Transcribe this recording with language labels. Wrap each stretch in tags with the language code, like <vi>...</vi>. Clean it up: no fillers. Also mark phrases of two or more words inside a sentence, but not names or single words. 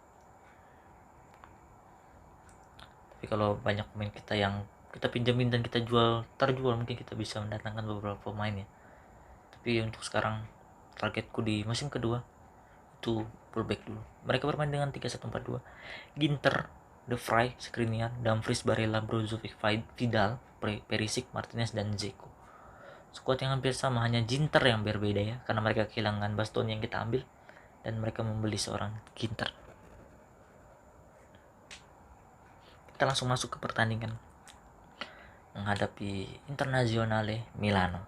<id>Tapi kalau banyak pemain kita yang kita pinjamin dan kita terjual, mungkin kita bisa mendatangkan beberapa pemain ya. Tapi untuk sekarang targetku di musim kedua itu fullback dulu. Mereka bermain dengan 3-1-4-2. Ginter, De Vrij, Skriniar, Dumfries, Barella, Brozovic, Vidal, Perisic, Martinez, dan Dzeko. Squad yang hampir sama, hanya Ginter yang berbeda ya, karena mereka kehilangan Bastoni yang kita ambil dan mereka membeli seorang Ginter. Kita langsung masuk ke pertandingan menghadapi Internazionale Milano.</id>